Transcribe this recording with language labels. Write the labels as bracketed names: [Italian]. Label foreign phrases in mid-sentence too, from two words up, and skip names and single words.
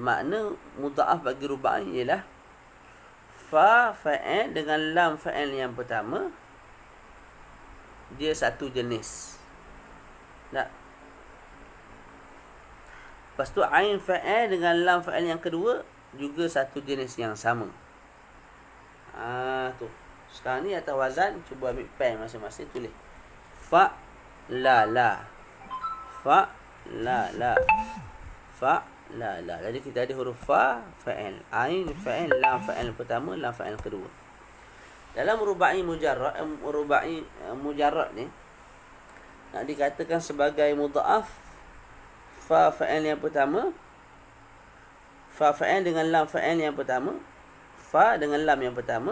[Malay] Makna mudha'af bagi ruba'i ialah [Arabic] فاء فعل [Malay] dengan [Arabic] لام فعل [Malay] yang pertama dia satu jenis. Tak. Lepas tu [Arabic] عين فعل [Malay] dengan [Arabic] لام فعل [Malay] yang kedua juga satu jenis yang sama. Tu. Sekarang ni atas wazan, cuba ambil pen masing-masing, tulis. [Arabic] فَ لَ لَ. فَ لَ لَ. فَ لَ لَ. [Malay] Jadi kita ada huruf [Arabic] فاء فعل, عين فعل, لام فعل [Malay] pertama, [Arabic] لام فعل [Malay] kedua. Dalam [Arabic] رباعي مجرد, [Malay] mujarrad ni nak dikatakan sebagai mudha'af, [Arabic] فاء فعل [Malay] yang pertama, [Arabic] فاء فعل [Malay] dengan [Arabic] لام فعل [Malay] yang pertama, fa dengan lam yang pertama.